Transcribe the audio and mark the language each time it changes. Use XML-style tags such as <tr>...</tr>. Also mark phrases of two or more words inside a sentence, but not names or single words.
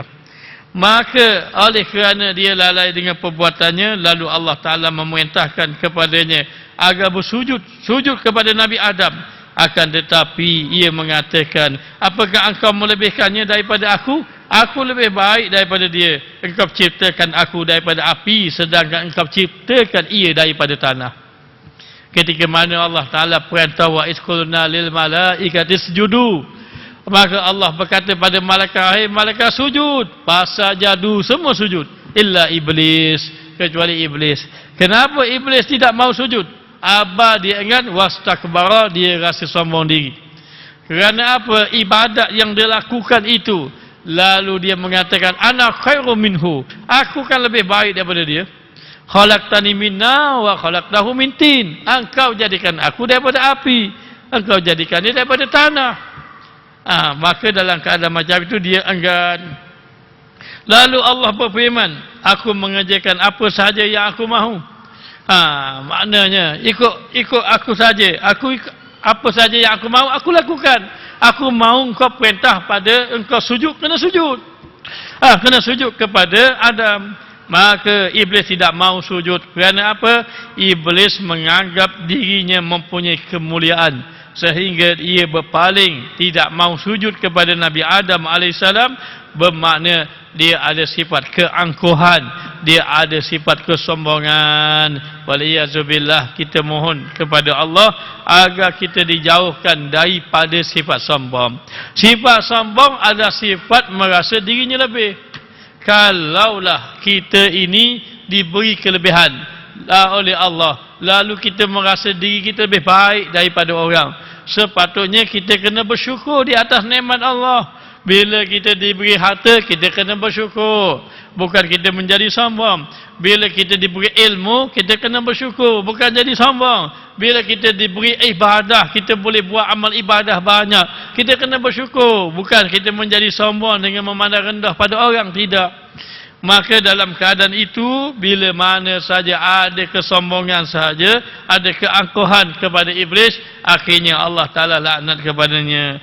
<ms>Maka oleh kerana dia lalai dengan perbuatannya, lalu Allah Ta'ala memerintahkan kepadanya agar bersujud kepada Nabi Adam. Akan tetapi ia mengatakan, apakah engkau melebihkannya daripada aku? Aku lebih baik daripada dia. Engkau ciptakan aku daripada api, sedangkan engkau ciptakan ia daripada tanah. Ketika mana Allah Ta'ala perintah,</ms> <ar>وإذ قلنا للملائكة اسجدوا,</ar> <ms>maka Allah berkata pada malaikat, hai malaikat sujud. Fasajadu, semua sujud,</ms> <ar>إلا إبليس,</ar> <ms>kecuali iblis. Kenapa iblis tidak mau sujud? Aba, dia ingat, wastakbara, dia rasa sombong diri. Kerana apa? Ibadat yang dia lakukan itu. Lalu dia mengatakan,</ms> <ar>أنا خير منه,</ar> <ms>aku kan lebih baik daripada dia.</ms> <ar>خلقتني من نار وخلقته من طين,</ar> <ms>engkau jadikan aku daripada api, engkau jadikan dia daripada tanah. Maka dalam keadaan macam itu dia enggan. Lalu Allah berfirman, aku mengerjakan apa sahaja yang aku mahu. Maknanya ikut aku saja. Apa saja yang aku mahu, aku lakukan. Aku mahu engkau perintah pada engkau sujud, kena sujud. Kena sujud kepada Adam. Maka iblis tidak mau sujud. Kerana apa? Iblis menganggap dirinya mempunyai kemuliaan, sehingga ia berpaling, tidak mau sujud kepada Nabi Adam AS. Bermakna dia ada sifat keangkuhan, dia ada sifat kesombongan. Waliyazubillah, kita mohon kepada Allah agar kita dijauhkan daripada sifat sombong. Sifat sombong adalah sifat merasa dirinya lebih. Kalaulah kita ini diberi kelebihan oleh Allah, lalu kita merasa diri kita lebih baik daripada orang, sepatutnya kita kena bersyukur di atas nikmat Allah. Bila kita diberi harta, kita kena bersyukur, bukan kita menjadi sombong. Bila kita diberi ilmu, kita kena bersyukur, bukan jadi sombong. Bila kita diberi ibadah, kita boleh buat amal ibadah banyak, kita kena bersyukur, bukan kita menjadi sombong dengan memandang rendah pada orang, tidak. Maka dalam keadaan itu, bila mana saja ada kesombongan saja, ada keangkuhan kepada iblis, akhirnya Allah Ta'ala laknat kepadanya.</ms>